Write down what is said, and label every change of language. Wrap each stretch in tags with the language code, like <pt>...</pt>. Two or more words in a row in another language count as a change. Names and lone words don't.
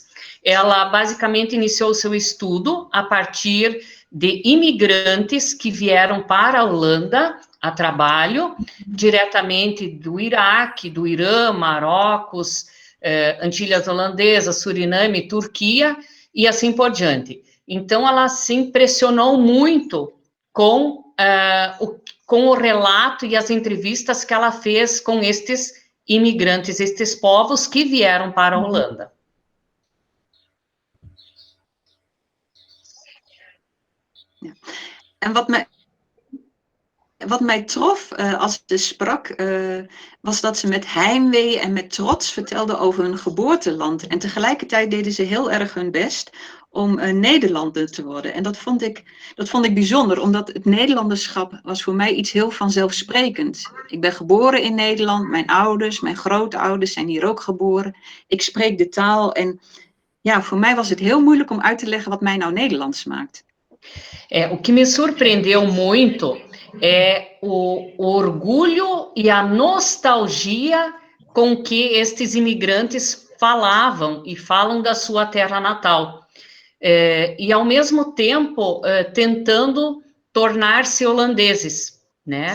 <pt>Ela basicamente iniciou seu estudo a partir de imigrantes que vieram para a Holanda a trabalho, diretamente do Iraque, do Irã, Marrocos, Antilhas Holandesas, Suriname, Turquia, e assim por diante. Então, ela se impressionou muito com o relato e as entrevistas que ela fez com estes imigrantes, estes povos que vieram para a Holanda.</pt> <nl>Ja. En wat mij trof als ze sprak, was dat ze met heimwee en met trots vertelde over hun geboorteland. En tegelijkertijd deden ze heel erg hun best om Nederlander te worden. En dat vond ik bijzonder, omdat het Nederlanderschap was voor mij iets heel vanzelfsprekend. Ik ben geboren in Nederland, mijn ouders, mijn grootouders zijn hier ook geboren. Ik spreek de taal en ja, voor mij was het heel moeilijk om uit te leggen wat mij nou Nederlands maakt.</nl> <pt>O que me surpreendeu muito é o orgulho e a nostalgia com que estes imigrantes falavam e falam da sua terra natal. E, ao mesmo tempo, tentando tornar-se holandeses, né?</pt>